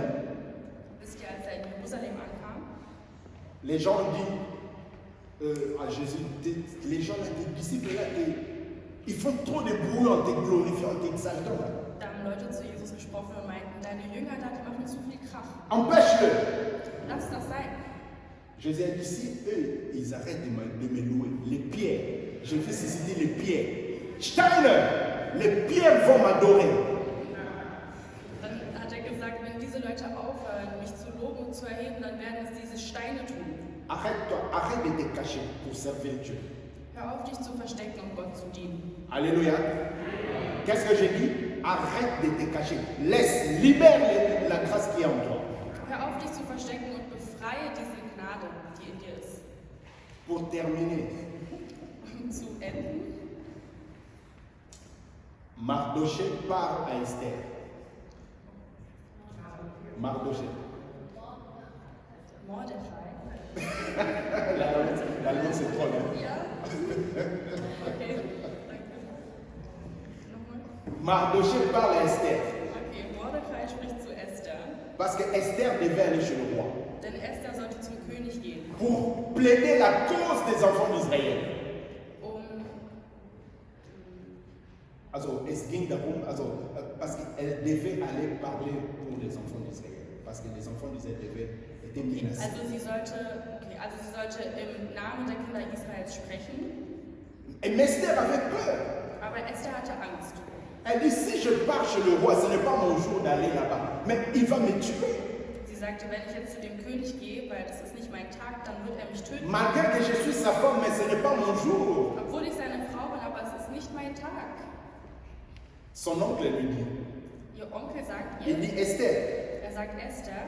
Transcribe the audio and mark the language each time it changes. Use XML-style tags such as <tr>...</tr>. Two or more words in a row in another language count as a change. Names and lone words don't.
<de>Wisst ihr, als er in Jerusalem ankam,</de> <fr>les gens ont dit à Jésus, les gens là, tes disciples là, ils font trop de bruit en te glorifiant, en t'exaltant.</fr> <de>da haben Leute zu Jesus gesprochen und meinten, deine Jünger da, die machen zu viel Krach.</de> <fr>Empêche-le.</fr> <de>Lass das sein.</de> <fr>Jésus a dit, si eux, ils arrêtent de me louer, les pierres, je vais susciter les pierres. Steine, les pierres vont m'adorer.</fr> <de>Dann hat er gesagt, wenn diese Leute aufhören, mich zu loben und zu erheben, dann werden es diese Steine tun.</de> <fr>Arrête-toi, arrête de te cacher pour servir Dieu.</fr> <de>Hör auf, dich zu verstecken, um Gott zu dienen.</de> <fr>Alléluia. Qu'est-ce que j'ai dit? Arrête de te cacher. Laisse, libère la grâce qui est en toi.</fr> <de>Hör auf, dich zu verstecken und befreie diese Gnade, die in dir ist.</de> <fr>Pour terminer,</fr> <de>Um zu enden,</de> <fr>Mardoché part à Esther. Mardoché. Mordechai. L'allemand c'est trop long.</fr> <de>Ja? Okay, danke. Nochmal.</de> <fr>Mardoché parle à Esther.</fr> <de>Okay, Mordechai spricht zu Esther.</de> <fr>Parce que Esther devait aller chez le roi.</fr> <de>Denn Esther sollte zum König gehen,</de> <fr>Pour plaider la cause des enfants d'Israël.</fr> <de>Also, es ging darum,</de> <fr>parce qu'elle devait aller parler pour les enfants d'Israël. Parce que les enfants d'Israël étaient menacés.</fr> <de>Also sie sollte im Namen der Kinder Israels sprechen,</de> <fr>Et Esther avait peur.</fr> <de>aber Esther hatte Angst.</de> <fr>Elle dit, si je pars chez le roi, ce n'est pas mon jour d'aller là-bas. Mais il va me tuer.</fr> <de>Sie sagte, wenn ich jetzt zu dem König gehe, weil das ist nicht mein Tag, dann wird er mich töten.</de> <fr>Malgré que je suis sa femme, mais ce n'est pas mon jour.</fr> <de>Obwohl nicht mein Tag.</de> <fr>Son oncle lui dit,</fr> <de>Ihr Onkel sagt</de> <fr>il</fr> <de>ihr,</de> <fr>dit, Esther,</fr> <de>er sagt Esther,</de>